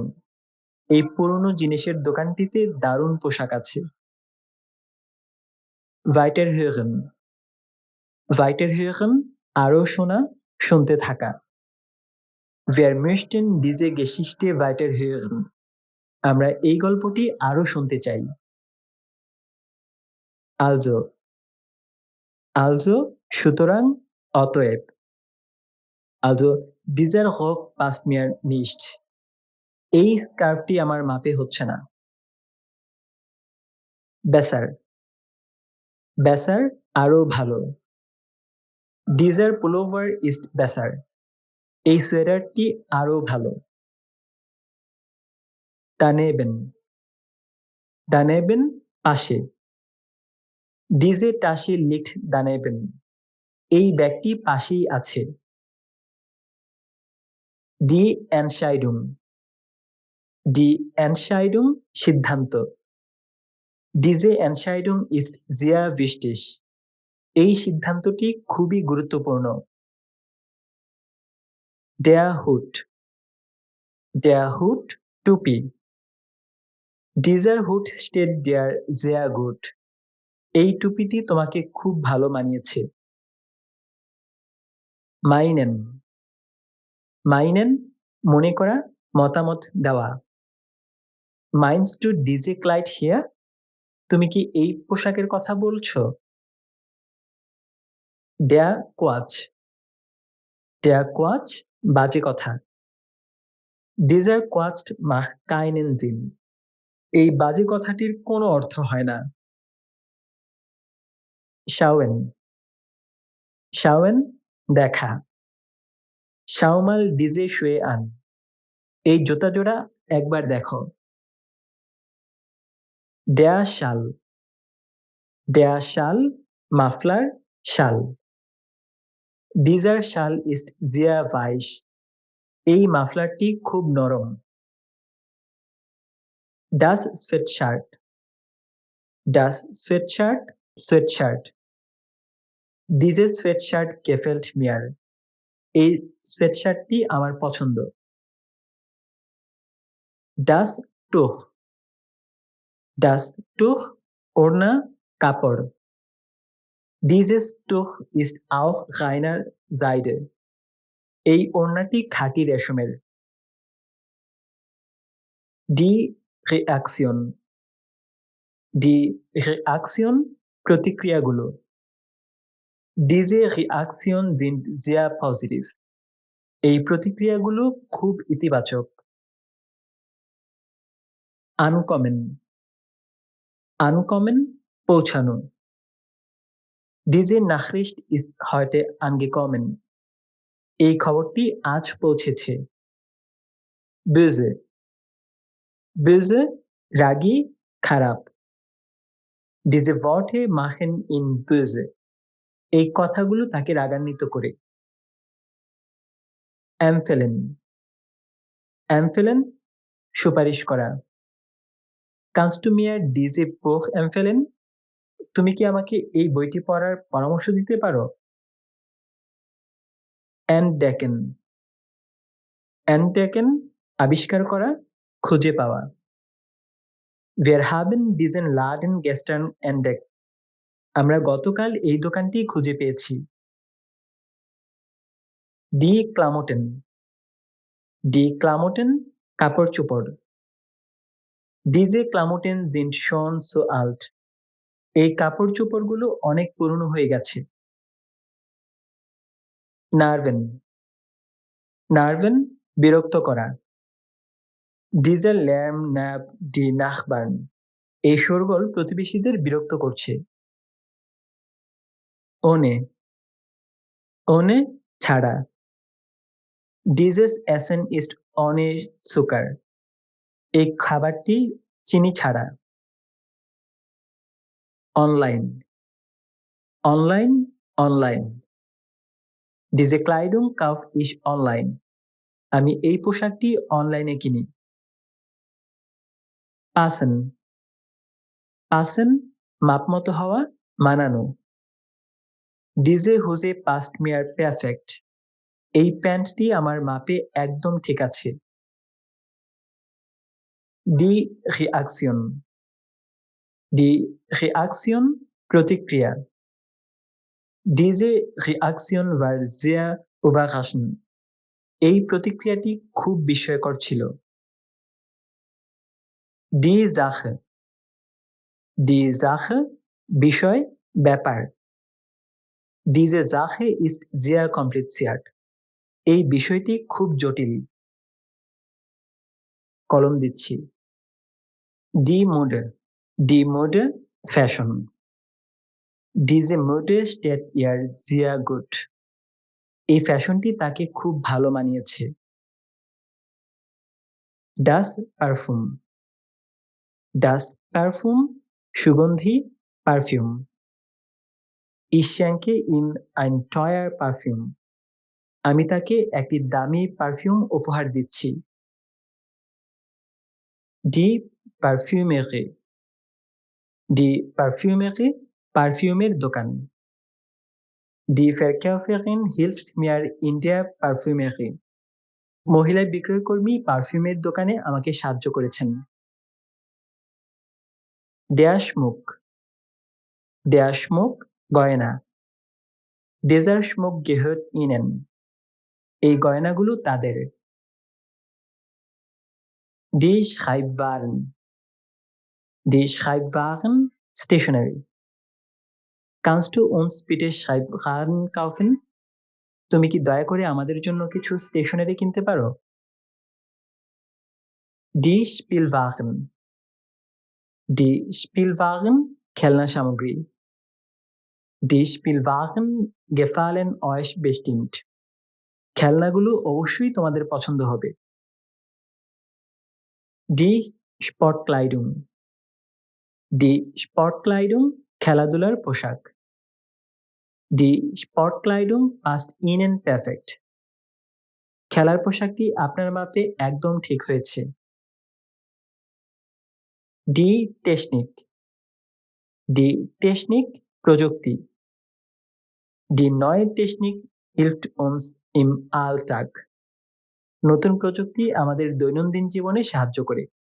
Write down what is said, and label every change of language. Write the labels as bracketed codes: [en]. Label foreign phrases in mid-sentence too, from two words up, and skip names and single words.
[bn] এই পুরনো জিনিসের দোকানটিতে দারুণ পোশাক আছে। [de] Weiterhören. Weiterhören [bn] আরো শোনা, শুনতে থাকা। [de] Wir möchten diese Geschichte weiterhören. [bn] আমরা এই গল্পটি আরো শুনতে চাই। Also. Also সুতরাং, অতএব। [de] Also dieser Rock passt mir nicht. [bn] এই স্কার্ফটি আমার মাপে হচ্ছে না। [de] Besser. Besser [bn] আরো ভালো। [de] Dieser Pullover ist besser. [bn] এই সোয়েটারটি আরো ভালো। Daneben. Daneben পাশে। [de] Diese Tasche liegt daneben. [bn] এই ব্যাগটি পাশেই আছে। [de] Die Entscheidung. Die Entscheidung সিদ্ধান্ত। Diese Entscheidung ist sehr wichtig. [bn] এই সিদ্ধান্তটি খুবই গুরুত্বপূর্ণ। [de] Der Hut. Der Hut টুপি। Dieser Hut steht dir sehr gut. [bn] এই টুপিটি তোমাকে খুব ভালো মানিয়েছে। [de] Meinen. Meinen [bn] মনে করা, মতামত দেওয়া। [de] Meinst du diese Kleid hier? [bn] তুমি কি এই পোশাকের কথা বলছো? [de] Der Quatsch. Der Quatsch বাজে কথা। Dieser Quatsch macht keinen Sinn. [bn] এই বাজে কথাটির কোনো অর্থ হয় না। [de] Schauen. Schauen দেখা। Schau mal diese Schuhe an. [bn] এই জুতা জোড়া একবার দেখো। [de] Der Schal. Der Schal [bn] মাফলার, শাল। [de] Dieser Schal ist sehr weich. [bn] এই মাফলারটি খুব নরম। [de] Das Sweatshirt. Das Sweatshirt সোয়েটশার্ট। Dieses Sweatshirt gefällt mir. [bn] এই সোয়েটশার্টটি আমার পছন্দ। [de] Das Tuch. Das Tuch [bn] ওড়না, কাপড়। [de] Dieses Tuch ist auch reiner Seide. [bn] এই ওড়নাটি খাঁটি রেশমের। [de] Die Reaktion. Die Reaktion প্রতিক্রিয়াগুলো। Diese Reaktion sind sehr positiv. [bn] এই প্রতিক্রিয়াগুলো খুব ইতিবাচক। [de] Ankommen. Ankommen পৌঁছানো। Diese Nachricht ist heute angekommen. [bn] এই খবরটি আজ পৌঁছেছে। Böse. Böse রাগী, খারাপ। [de] Diese Worte machen ihn böse. [bn] এই কথাগুলো তাকে রাগান্বিত করে। Empfehlen. Empfehlen সুপারিশ করা। [de] Kannst du mir diese Buch empfehlen? [bn] তুমি কি আমাকে এই বইটি পড়ার পরামর্শ দিতে পারো? [de] Entdecken. Entdecken [bn] আবিষ্কার করা, খুঁজে পাওয়া। [de] Wir haben diesen Laden gestern entdeckt. [bn] আমরা গতকাল এই দোকানটি খুঁজে পেয়েছি। [de] Die Klamotten. Die Klamotten কাপড়-চোপড়। Diese Klamotten sind schon so alt. [bn] এই কাপড়-চোপড়গুলো অনেক পুরনো হয়ে গেছে। [de] Nerven. Nerven [bn] বিরক্ত করা। [de] Dieser Lärm nervt die Nachbarn. [bn] এই শোরগোল প্রতিবেশীদের বিরক্ত করছে। [de] Ohne. Ohne ছাড়া। Dieses Essen ist ohne Zucker. [bn] এই খাবারটি চিনি ছাড়া। [de] Online. Online, online. Diese Kleidung kaufe ich online. [bn] আমি এই পোশাকটি অনলাইনে কিনি। Passen. Passen মাপমতো হওয়া, মানানো। [de] Diese Hose passt mir perfect. [bn] এই প্যান্টটি আমার মাপে একদম ঠিক আছে। [de] Die Reaktion. Die Reaktion প্রতিক্রিয়া। Diese Reaktion war sehr überraschend. [bn] এই প্রতিক্রিয়াটি খুব বিস্ময়কর ছিল। [de] Die Sache. Die Sache [bn] বিষয়, ব্যাপার। [de] Diese Sache ist sehr kompliziert. [bn] এই বিষয়টি খুব জটিল। কলম দিচ্ছি। [de] Die Mode. Die Mode ফ্যাশন। Diese Mode steht ihr sehr gut. [bn] এই ফ্যাশনটি তাকে খুব ভালো মানিয়েছে। [de] Das Parfum. Das Parfum [bn] সুগন্ধি, পারফিউম। [de] Ich schenke ihm ein teuer Parfüm. [bn] আমি তাকে একটি দামি পারফিউম উপহার দিচ্ছি। [de] Die Parfümerie. Die Parfümerie [bn] পারফিউমের দোকান। [de] Die Verkäuferin hilft mir in der Parfümerie. [bn] মহিলা বিক্রয়কর্মী পারফিউমের দোকানে আমাকে সাহায্য করেছেন। [de] Der Schmuck. Der Schmuck গয়না। Dieser Schmuck gehört ihnen. [bn] এই গয়নাগুলো তাদের। [de] Die Schreibwaren. Die Schreibwaren Stationery. Kannst du uns bitte Schreibwaren kaufen? [bn] তুমি কি দয়া করে আমাদের জন্য কিছু স্টেশনারি কিনতে পারো? [de] Die Spielwaren. Die Spielwaren [bn] খেলনা সামগ্রী। [de] Die Spielwaren gefallen euch bestimmt. [bn] খেলনাগুলো অবশ্যই তোমাদের পছন্দ হবে। [de] Die Sportkleidung. Die Sportkleidung [bn] খেলাধুলার পোশাক। [de] Die Sportkleidung passt ihnen perfect. [bn] খেলার পোশাকটি আপনার মাপে একদম ঠিক হয়েছে। [de] Die Technik. Die Technik প্রযুক্তি। Die neue Technik hilft uns im Alltag. [bn] নতুন প্রযুক্তি আমাদের দৈনন্দিন জীবনে সাহায্য করে।